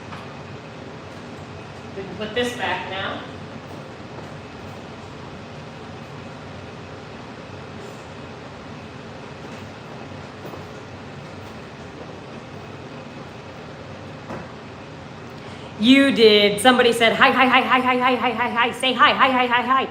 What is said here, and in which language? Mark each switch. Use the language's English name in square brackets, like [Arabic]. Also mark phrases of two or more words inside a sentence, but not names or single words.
[English] We can put this back now. You did. Somebody said, hi, hi, hi, hi, hi, hi, hi, hi, hi. Say hi, hi, hi, hi, hi.